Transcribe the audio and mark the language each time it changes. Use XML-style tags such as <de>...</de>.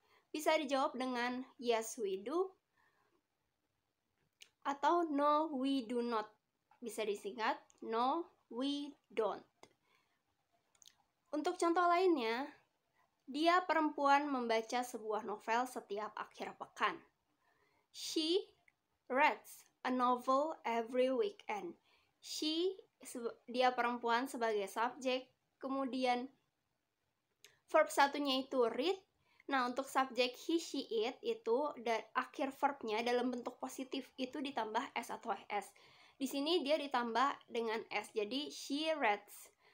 <id>Bisa dijawab dengan</id> <en>yes we do atau no we do not.</en> <id>Bisa disingkat</id> <en>no we don't.</en> <id>Untuk contoh lainnya, dia perempuan membaca sebuah novel setiap akhir pekan.</id> <en>She reads a novel every weekend.</en> <id>She, dia perempuan sebagai subjek, kemudian verb satunya itu read. Nah, untuk subjek he, she, it itu akhir verbnya dalam bentuk positif itu ditambah s atau es. Di sini dia ditambah dengan s, jadi she reads.</id>